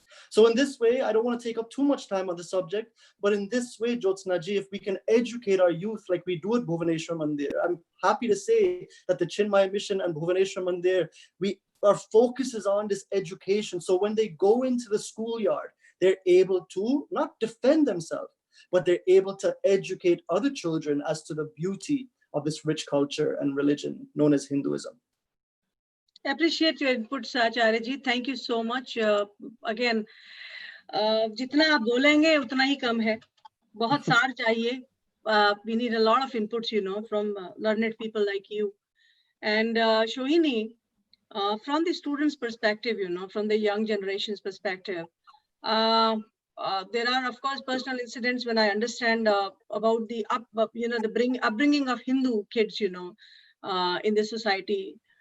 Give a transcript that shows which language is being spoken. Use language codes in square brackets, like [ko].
[en] So in this way, I don't want to take up too much time on the subject, but in this way, Jyotsna ji, if we can educate our youth like we do at Bhuvaneshwar Mandir, I'm happy to say that the Chinmay Mission and Bhuvaneshwar Mandir, our focus is on this education. So when they go into the schoolyard, they're able to not defend themselves, but they're able to educate other children as to the beauty of this rich culture and religion known as Hinduism. Appreciate your inputs, Acharya ji. Thank you so much. [hi] Again, जितना आप बोलेंगे उतना ही कम है. बहुत सार चाहिए. [en] We need a lot of inputs, you know, from learned people like you. And Shohini, from the students' perspective, you know, from the young generation's perspective, there are, of course, personal incidents when I understand about the upbringing of Hindu kids, you know, in the society.